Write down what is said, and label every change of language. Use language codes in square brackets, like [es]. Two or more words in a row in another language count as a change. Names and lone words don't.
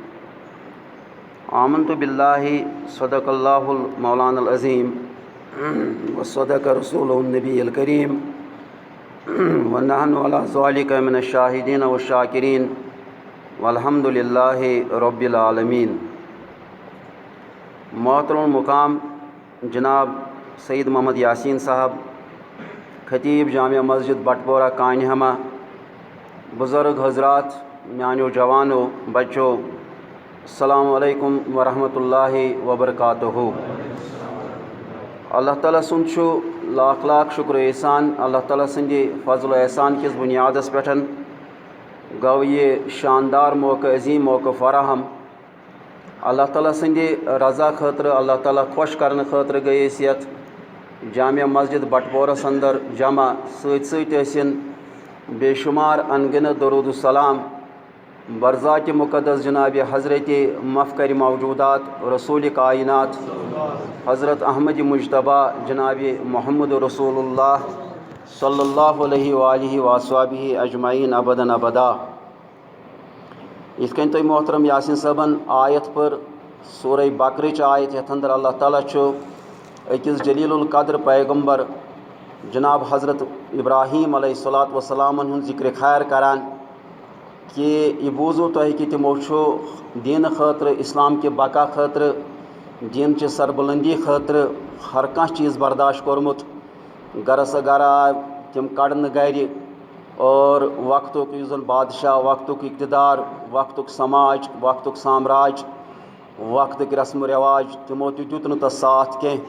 [ar] آمنت بالله صدق الله المولانا العظيم وصدق رسوله النبي الكريم ونحن على ذلك من الشاهدين والشاكرين والحمد لله رب العالمين. [ur] محترم مقام جناب سید محمد یاسین صاحب خطیب جامع مسجد بٹپورہ کانہمہ، بزرگ حضرات، میانو جوانو، بچوں، السلام علیکم ورحمۃ اللہ وبرکاتہ. [ks] اللہ تعالیٰ سُنٛد چھُ لاکھ لاکھ شکر احسان. اللہ تعالیٰ سٕنٛدِ فضل و احسان کِس بُنیادس پٮ۪ٹھ گوٚو یہِ شاندار موقع، عظیٖم موقع فراہم. اللہ تعالیٰ سٕنٛدِ رضا خٲطرٕ، اللہ تعالیٰ خۄش کرنہٕ خٲطرٕ گٔے أسۍ یَتھ جامع مسجد بٹپورس اندر جمع. سۭتۍ سۭتۍ ٲسِن بے شمار انگنہٕ درود السلام برذاتِ مقدس جناب حضرت مفکر موجودات رسول کائنات حضرت احمد مجتبیٰ جناب محمد رسول اللہ [ar] صلی اللہ علیہ وآلہ وصحبہ اجمعین ابداً ابدا. [ks] یِتھ کٔنۍ تۄہہِ محترم یاسین صٲبن آیت پٔر سورہ بقرٕچ آیت، یتھ اندر اللہ تعالیٰ چھُ أکِس جلیل القدر پیغمبر جناب حضرت ابراہیم علیہ الصلوۃ والسلامن ہُنٛد ذکر خیر کران کہ یہِ بوٗزوٗ تۄہہِ کہ تِمو چھُ دیٖنہٕ خٲطرٕ، اسلام کہِ بقا خٲطرٕ، دیٖنچہِ سربلندی خٲطرٕ ہر کانٛہہ چیٖز برداشت کوٚرمُت. گرس گرٕ آے تِم کڑنہٕ گرِ، اور وقتُک یُس زن بادشاہ، وقتُک اقتدار، وقتُک سماج، وقتُک سامراج، وقتٕکۍ رسم و رٮ۪واج، تِمو تہِ دیُت نہٕ تَتھ ساتھ کینٛہہ.